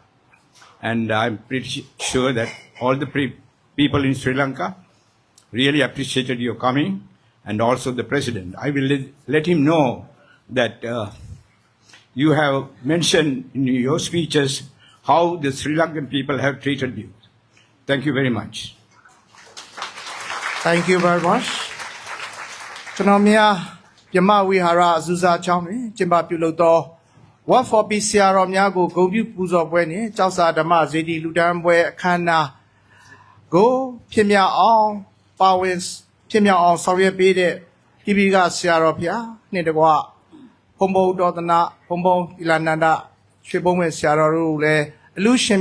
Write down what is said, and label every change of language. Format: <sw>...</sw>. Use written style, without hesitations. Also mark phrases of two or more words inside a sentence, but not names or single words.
<en>And I'm pretty sure that all the people in Sri Lanka really appreciated your coming, and also the president. I will let him know that you have mentioned in your speeches how the Sri Lankan people have treated you. Thank you very much. Thank you very much.</en> <my>ကျွန်တော်များပြမဝိဟာရအဇူဇာကျောင်းတွင်ကျင်းပပြုလုပ်သော What for Peace ဆရာတော်များကိုဂုဏ်ပြုပူဇော်ပွဲနှင့်ကျောက်စာဓမ္မဇေတီလူတန်းပွဲအခမ်းအနားကိုဖြစ်မြောက်အောင်ပါ ဝင်ဖြစ်မြောက်အောင်ဆောင်ရွက်ပေးတဲ့တိပိကဆရာတော်ဖျားနှင့်တကွဘုံဘုံတော်သနာဘုံဘုံဣလနန္ဒရွှေဘုံမဲ့ဆရာတော်တို့လည်းအလူရှင်</my>